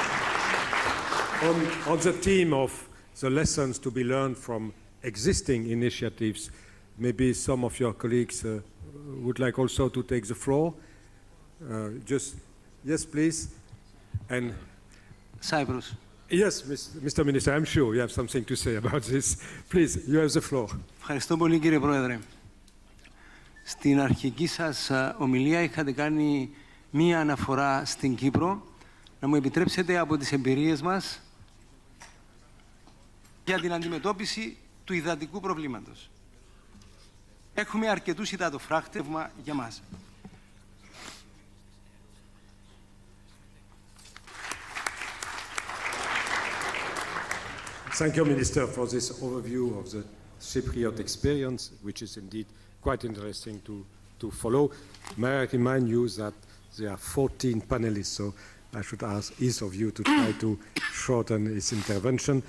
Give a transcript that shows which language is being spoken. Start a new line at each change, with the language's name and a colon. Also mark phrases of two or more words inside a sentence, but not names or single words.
English: On the theme of the lessons to be learned from existing initiatives, maybe some of your colleagues would like also to take the floor. Yes, please. And Cyprus. Yes, Mr. Minister, I'm sure you have something to say about this. Please, you have the floor.
Greek: Ευχαριστώ πολύ, κύριε Πρόεδρε. Στην αρχική σας ομιλία είχατε κάνει μία αναφορά στην Κύπρο. Να μου επιτρέψετε από τις εμπειρίες μας για την αντιμετώπιση του υδατικού προβλήματος. Έχουμε αρκετούς υδατοφράκτες για μας.
English: Thank you, Minister, for this overview of the Cypriot experience, which is indeed quite interesting to to follow. May I remind you that there are 14 panelists, so I should ask each of you to try to shorten his intervention.